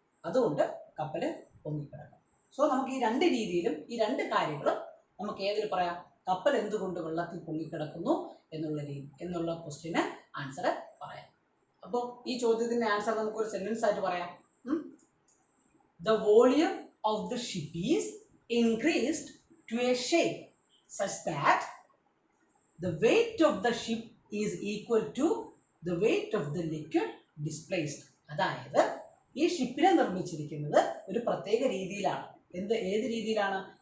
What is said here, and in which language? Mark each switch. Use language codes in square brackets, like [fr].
[ml] അതുകൊണ്ട് കപ്പൽ പൊങ്ങിക്കിടക്കും. സോ നമുക്ക് ഈ രണ്ട് രീതിയിലും, ഈ രണ്ട് കാര്യങ്ങളും നമുക്ക് ഏതിൽ പറയാം? കപ്പൽ എന്തുകൊണ്ട് വെള്ളത്തിൽ പൊങ്ങിക്കിടക്കുന്നു എന്നുള്ള ക്വസ്റ്റ്യന് ആൻസർ പറയാം. അപ്പോൾ ഈ ചോദ്യത്തിന്റെ ആൻസർ നമുക്കൊരു സെന്റൻസ് ആയിട്ട് പറയാം. [en] The volume of the ship is increased to a shape such that the weight of the ship is equal to the weight of the liquid displaced. [ml] അതായത് ഈ ഷിപ്പിനെ നിർമ്മിച്ചിരിക്കുന്നത് ഒരു പ്രത്യേക രീതിയിലാണ്. ഏത് രീതിയിലാണ്?